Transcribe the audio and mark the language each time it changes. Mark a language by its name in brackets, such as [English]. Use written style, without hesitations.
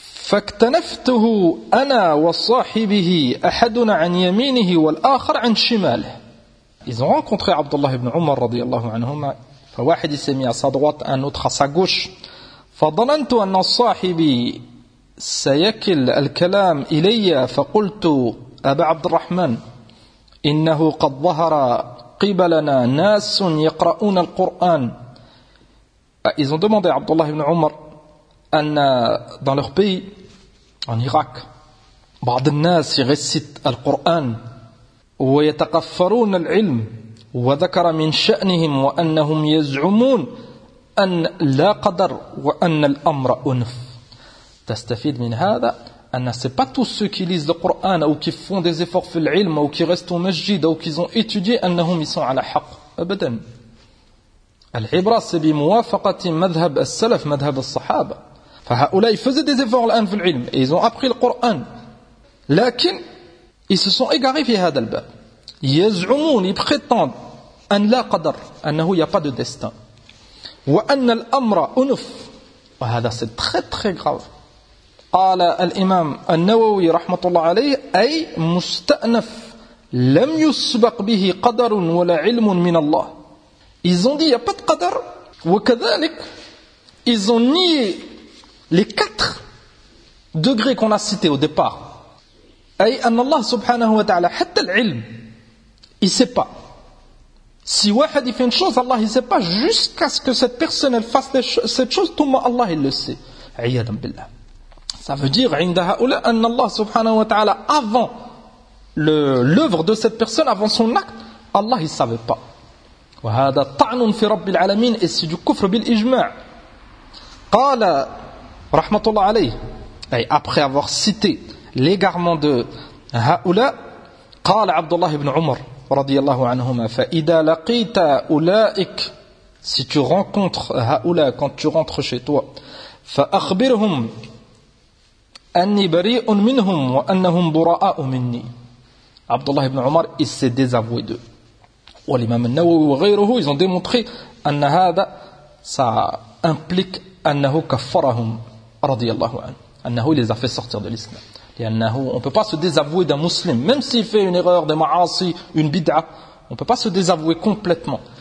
[Arabic] فاكتنفته أنا وصاحبه أحدنا عن يمينه والآخر عن شماله. [French] Ils ont rencontré Abdullah ibn Umar رضي الله عنهما. [Arabic] فواحد [French] s'est mis à sa droite, un autre à sa gauche. [Arabic] فظننت أن صاحبي سيكل الكلام إلي فقلت أبا عبد الرحمن إنه قد ظهر قبلنا ناس يقرؤون القرآن. [French] Ils ont demandé à Abdullah ibn Umar [Arabic] أن [French] dans leur pays en Irak, [Arabic] بعض الناس يغسّت القرآن ويتقفّرون العلم وذكر من شأنهم وأنهم يزعمون أن لا قدر وأن الأمر أنف. تستفيد من هذا أن [French] c'est pas tous ceux qui lisent le Coran ou qui font des efforts في العلم ou qui restent au masjid ou qui ont étudié أنهم ils sont [Arabic] على حق أبدا. العبرة بموافقة مذهب السلف مذهب الصحابة. [French] فهؤلاء faisaient des efforts الآن في العلم et ils ont appris le Coran. لكن ils se sont égarés [Arabic] في هذا الباب. [French] يزعمون ils prétendent [Arabic] أن لا قدر أنه [French] il n'y a pas de destin. [Arabic] وَأَنَّ الْأَمْرَ أُنُفْ وهذا [French] c'est très très grave. [Arabic] قال الإمام النووي رحمة الله عليه أي مستأنف لم يسبق به قدر ولا علم من الله. [French] Ils ont dit il n'y a pas de qadar. [Arabic] وكذلك [French] ils ont nié les quatre degrés qu'on a cités au départ. [Arabic] أي أن الله سبحانه وتعالى حتى العلم [French] il sait pas. Si واحد il fait une chose, Allah il sait pas, jusqu'à ce que cette personne elle fasse cette chose, [Arabic] ثم الله [French] il le sait. [Arabic] عيادا بالله. [French] Ça veut dire, [Arabic] عند هؤلاء أن الله سبحانه وتعالى [French] avant l'œuvre de cette personne, avant son acte, Allah il savait pas. [Arabic] وهذا طعن في رب العالمين [French] et c'est du [Arabic] كفر بالإجماع. قال رحمة الله عليه. أي [French] après avoir cité l'égarement de [Arabic] هؤلاء, قال عبد الله بن عمر رضي الله عنهما فإذا لقيت أولئك [French] si tu rencontres [Arabic] هؤلاء [French] quand tu rentres chez toi [Arabic] فأخبرهم أني بريء منهم وأنهم براء مني. [French] عبد الله بن عمر il s'est désavoué d'eux. [Arabic] والإمام النووي وغيره [French] ils ont démontré أن هذا ça implique [Arabic] أنه كفرهم رضي الله عنه أنه [French] les a fait sortir de l'islam. On ne peut pas se désavouer d'un musulman, même s'il fait une erreur, des ma'asi, une bid'a, on ne peut pas se désavouer complètement.